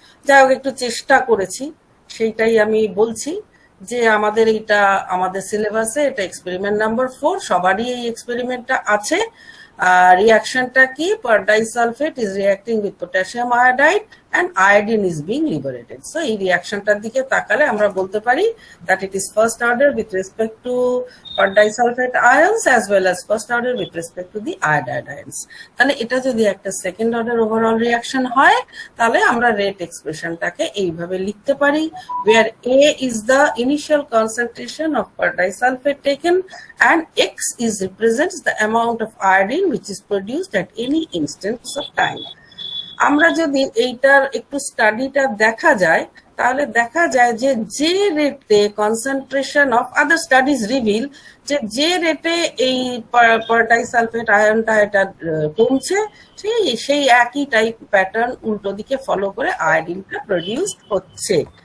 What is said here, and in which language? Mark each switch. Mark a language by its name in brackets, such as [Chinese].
[Bangla] যাই হোক, একটু চেষ্টা করেছি, সেইটাই আমি বলছি যে আমাদের এইটা আমাদের সিলেবাসে এটা এক্সপেরিমেন্ট নাম্বার 4, সবারই এই এক্সপেরিমেন্টটা আছে। রিয়াকশনটা কি, [English] Per disulphate is reacting with potassium iodide and iodine is being liberated. So [Bangla] এই রিঅ্যাকশনটার দিকে তাকালে আমরা বলতে পারি [English] that it is first order with respect to disulfate ions as well as first order with respect to the iodide ions. [Bangla] তাহলে এটা যদি একটা সেকেন্ড অর্ডার ওভারঅল রিঅ্যাকশন হয়, তাহলে আমরা রেট এক্সপ্রেশনটাকে এইভাবে লিখতে পারি, [English] where A is the initial concentration of per disulfate taken and X is represents the amount of iodine which is produced at any instance of time. [Bangla] আমরা যদি এইটার একটু স্টাডিটা দেখা যায়, তাহলে দেখা যায় যে যে রেটে concentration of other studies reveal যে রেটে এই ডাইসালফেট আয়নটা এটা কমছে, সেই একই টাইপ প্যাটার্ন উল্টো দিকে ফলো করে আয়োডিনটা প্রডিউস হচ্ছে।